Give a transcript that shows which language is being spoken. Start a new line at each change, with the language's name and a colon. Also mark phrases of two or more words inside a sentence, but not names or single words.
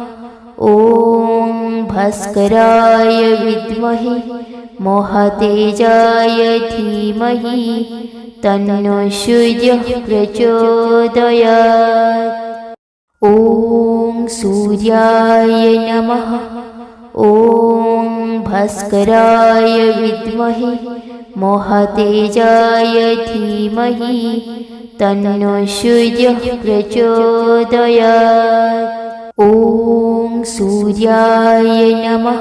Sanskrit: ഓം ഭാസ്കരായ വിദ്മഹേ മഹാതേജായ ധീമഹി തന്നോ സൂര്യഃ പ്രചോദയാത്. ഓം സൂര്യായ നമഃ. ഓം भास्कराय विद्महे महातेजाय धीमहि तन्नो सूर्यः प्रचोदयात्। ॐ सूर्याय नमः।